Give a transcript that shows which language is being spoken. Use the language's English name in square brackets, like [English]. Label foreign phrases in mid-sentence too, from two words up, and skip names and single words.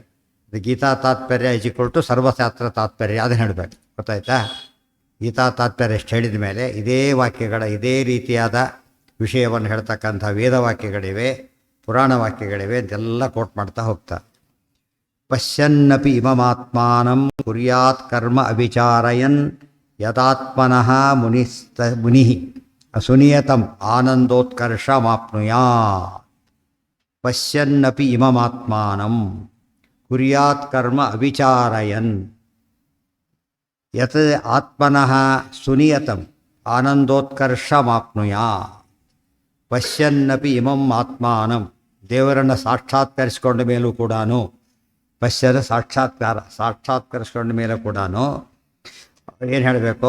[Kannada] ಇದು ಗೀತಾ ತಾತ್ಪರ್ಯ ಇಜಿಕೊಳ್ಟು ಸರ್ವಶಾಸ್ತ್ರ ತಾತ್ಪರ್ಯ, ಅದನ್ನು ಹೇಳಬೇಕು. ಗೊತ್ತಾಯ್ತಾ? ಗೀತಾ ತಾತ್ಪರ್ಯ ಎಷ್ಟು ಹೇಳಿದ ಮೇಲೆ ಇದೇ ವಾಕ್ಯಗಳ ಇದೇ ರೀತಿಯಾದ ವಿಷಯವನ್ನು ಹೇಳ್ತಕ್ಕಂಥ ವೇದವಾಕ್ಯಗಳಿವೆ, ಪುರಾಣ ವಾಕ್ಯಗಳಿವೆ, ಇದೆಲ್ಲ ಕೋಟ್ ಮಾಡ್ತಾ ಹೋಗ್ತಾರೆ. [Sanskrit] ಪಶ್ಯನ್ನಪಿ ಇಮಮಾತ್ಮಾನಂ ಕುರ್ಯಾತ್ ಕರ್ಮ ಅವಿಚಾರಯನ್ ಯದಾತ್ಮನಃ ಮುನಿ ಅಸುನಿಯತಂ ಆನಂದೋತ್ಕರ್ಷಮಾಪ್ನುಯಾತ್. ಪಶ್ಯನ್ನಪಿ ಇಮಮಾತ್ಮಾನಂ ಕುರ್ಯಾತ್ ಕರ್ಮ ಅವಿಚಾರಯನ್ ಯತ್ ಆತ್ಮನಃ ಸುನಿಯತಂ ಆನಂದೋತ್ಕರ್ಷಮಾಪ್ನುಯಾತ್. ಪಶ್ಯನ್ನಪಿ ಇಮಂ ಆತ್ಮಾನಂ, [Kannada] ದೇವರನ್ನು ಸಾಕ್ಷಾತ್ಕರಿಸಿಕೊಂಡ ಮೇಲೂ ಕೂಡ, ಪಶ್ಯದ ಸಾಕ್ಷಾತ್ಕರಿಸಿಕೊಂಡ ಮೇಲೆ ಕೂಡ ಏನು ಹೇಳಬೇಕು?